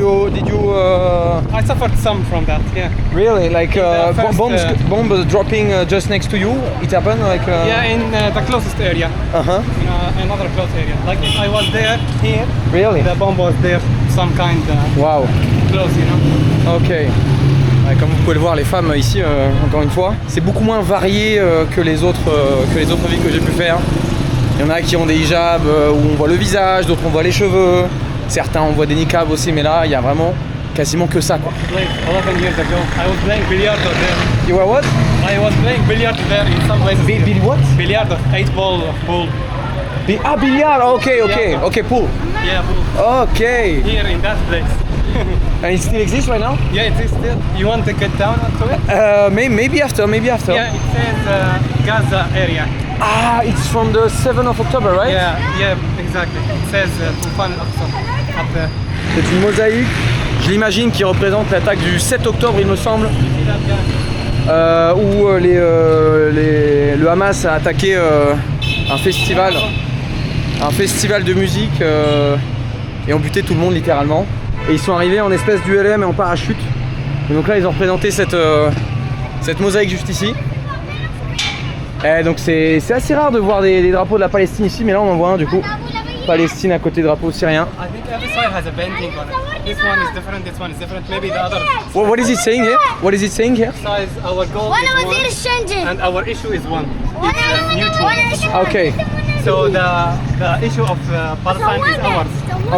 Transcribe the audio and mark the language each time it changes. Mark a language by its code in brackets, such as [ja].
[en] Did you I suffered some from that, yeah. really like the first, bombs dropping just next to you? It happened like. Yeah, in the closest area, in another close area. Like if I was there, here, Really? the bomb was there, some kind Wow. close, you know. Ok. [fr] Ouais, comme vous pouvez le voir, les femmes ici, encore une fois, c'est beaucoup moins varié que les autres villes que j'ai pu faire. Il y en a qui ont des hijabs où on voit le visage, d'autres on voit les cheveux. Certains on voit des niqabs aussi, mais là il y a vraiment quasiment que ça quoi. [en] Like 11 years ago, I was playing billiard there. You were what? I was playing billiard there in some places. What? Billiard, 8-ball pool. Billard, ok, pool. Yeah, pool. Ok. Here in that place. And it still exists right now? Yeah, it is still. You want to get down onto it? Maybe after. Yeah, it says Gaza area. Ah, it's from the 7th of October, right? Yeah, exactly. It says Tufan al-Aqsa up there. [fr] C'est une mosaïque, je l'imagine, qui représente l'attaque du 7 octobre, il me semble, où le Hamas a attaqué un festival de musique et ont buté tout le monde littéralement. Et ils sont arrivés en espèce d'ULM et en parachute. Et donc là, ils ont représenté cette mosaïque juste ici. Et donc c'est assez rare de voir des drapeaux de la Palestine ici, mais là on en voit un du coup. Palestine à côté drapeau syrien. [en] I think every side has a painting on it. This one is different, this one is different. Maybe the other What is it saying here? What is it saying here? size, our goal is one, and our issue is one. It's mutual. Okay, So the issue of Palestine is ours.